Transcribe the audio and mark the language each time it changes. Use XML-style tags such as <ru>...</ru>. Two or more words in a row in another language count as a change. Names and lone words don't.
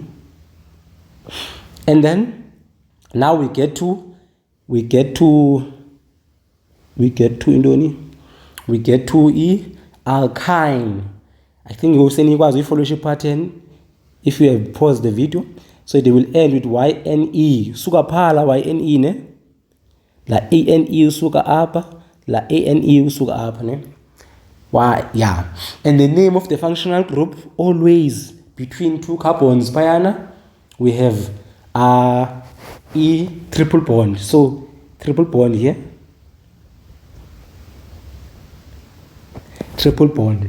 <en>And then, now we get to E, alkyne. I think you will see a fellowship pattern if you have paused the video. So they will end with YNE.</en> <zu>Suka phala YNE ne? la ANE usuka apa, la ANE usuka apa, ne?</zu> <en>Why? Yeah. And the name of the functional group, always between two carbons payana, we have E triple bond. So triple bond here, triple bond.</en>